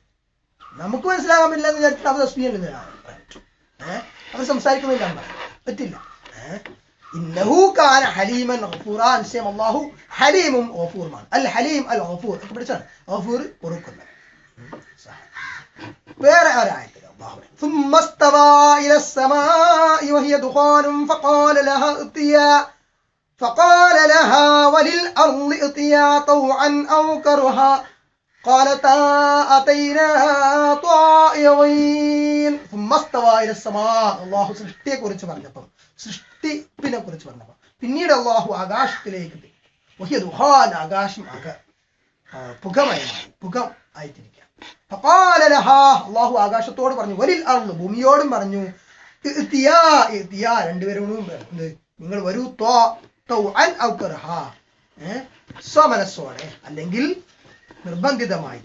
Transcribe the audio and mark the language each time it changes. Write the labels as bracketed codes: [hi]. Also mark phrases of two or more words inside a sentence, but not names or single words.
[ml] നമുക്ക് മനസ്സിലാക്കാൻ പറ്റില്ല എന്ന് വിചാരിച്ചിട്ട് അവർ തസ്ബീഹ് അവർ സംസാരിക്കുന്നില്ല പറ്റില്ല. [ar] إنه كان حليما غفورا, [ml] നിശ്ചയം അല്ലാഹു ഹലീമും ഗഫൂറുമാണ്. അൽ ഹലീം അൽ ഗഫൂർ ഒക്കെ പഠിച്ചാണ്. ഗഫൂർ പൊറുക്കുന്നത്. വേറെ ഒരായത്തിൽ അല്ലാഹു [ar] ثم استوى إلى السماء وهي دخان فقال لها وللأرض ائتيا طوعا أو كرها قالتا أتينا طائعين ثم استوى إلى السماء. [ml] അള്ളാഹു സൃഷ്ടിയെ കുറിച്ച് പറഞ്ഞപ്പോൾ, സൃഷ്ടിപ്പിനെ കുറിച്ച് പറഞ്ഞപ്പോൾ പിന്നീട് അള്ളാഹു ആകാശത്തിലേക്ക് [ar] وهي دخان, [ml] ആകാശം പുകം ആയിട്ടിരിക്കുക. [ar] فقال لها, [ml] അള്ളാഹു ആകാശത്തോട് പറഞ്ഞു, [ar] وللأرض, [ml] ഭൂമിയോടും പറഞ്ഞു, [ar] ائتيا ائتيا, [ml] രണ്ടുപേരോടും നിങ്ങൾ വരൂ, [ar] طوعا أو كرها, [ml] സ്വമനസ്സോടെ അല്ലെങ്കിൽ നിർബന്ധിതമായിട്ട്.